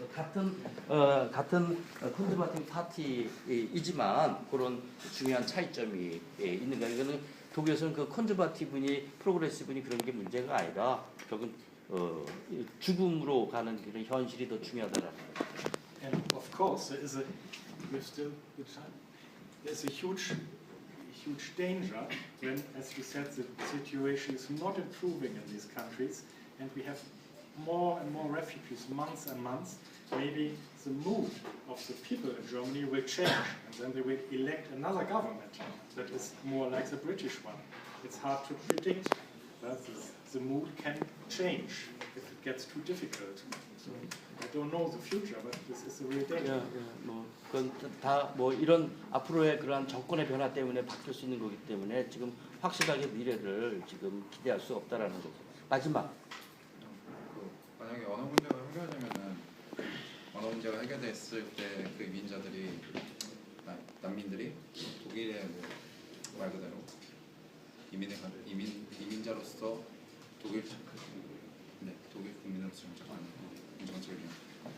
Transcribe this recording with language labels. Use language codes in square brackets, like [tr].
[ko] 그래서 같은 컨servative 파티이지만 그런 중요한 차이점이 있는 거예요. 이거는 독일에서는 그 컨servative니 프로그레시브니 그런 게 문제가 아니라 결국은 죽음으로 가는 그런 현실이 더 중요하다라는 거죠. [en] And of course, there's a huge danger when, as you said, the situation is not improving in these countries, and we have more and more refugees, months and months. Maybe the mood of the people in Germany will change, and then they will elect another government that is more like the British one. It's hard to predict, but the mood can change if it gets too difficult. So I don't know the future, but this is a real danger. [ko] 뭐 그건 다 뭐 이런 앞으로의 그러한 정권의 변화 때문에 바뀔 수 있는 거기 때문에 지금 확실하게 미래를 지금 기대할 수 없다라는 거죠. 마지막. 만약에 언어 문제가 해결되면은 언어 문제가 해결됐을 때 그 이민자들이 난민들이 독일에 말 그대로 이민자로서 독일 국민으로서 인정적이면.